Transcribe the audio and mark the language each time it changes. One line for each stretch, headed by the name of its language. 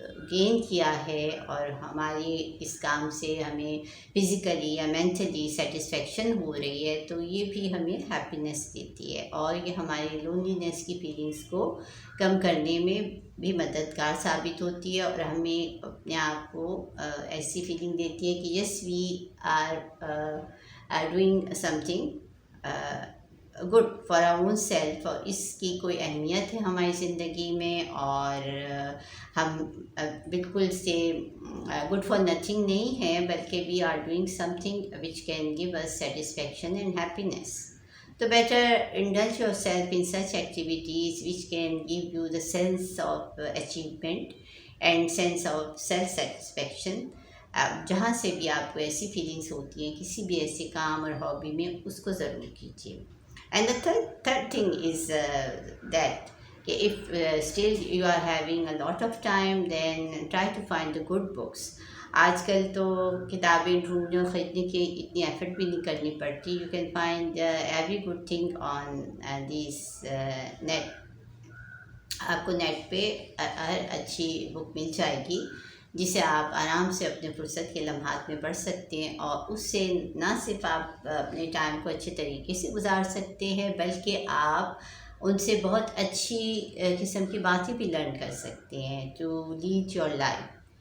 Urdu: Gain کیا ہے اور ہماری اس کام سے ہمیں فزیکلی یا مینٹلی سیٹسفیکشن ہو رہی ہے، تو یہ بھی ہمیں ہیپینس دیتی ہے اور یہ ہماری لونلینس کی فیلنگس کو کم کرنے میں بھی مددگار ثابت ہوتی ہے اور ہمیں اپنے آپ کو ایسی فیلنگ دیتی ہے کہ
English: Yes we are doing something good for our own self.
Urdu: اور اس کی کوئی اہمیت ہے ہماری زندگی میں اور ہم بالکل سے
English: good for nothing
Urdu: نہیں ہیں، بلکہ
English: We are doing something which can give us satisfaction and happiness. تو better indulge yourself in such activities which can give you the sense of achievement and sense of self satisfaction.
Urdu: جہاں سے بھی آپ کو ایسی feelings ہوتی ہیں کسی بھی ایسے کام اور ہابی میں، اس کو ضرور کیجیے.
English: And the third thing is that if still you are having a lot of time, then try to find the good books.
Urdu: آج کل تو کتابیں ڈھونڈنے اور خریدنے کی اتنی ایفرٹ بھی نہیں کرنی پڑتی.
English: You can find every good thing on this net.
Urdu: آپ کو نیٹ پہ ہر اچھی بک مل جائے گی جسے آپ آرام سے اپنے فرصت کے لمحات میں پڑھ سکتے ہیں، اور اس سے نہ صرف آپ اپنے ٹائم کو اچھے طریقے سے گزار سکتے ہیں بلکہ آپ ان سے بہت اچھی قسم کی باتیں بھی لرن کر سکتے ہیں
English: To lead your life.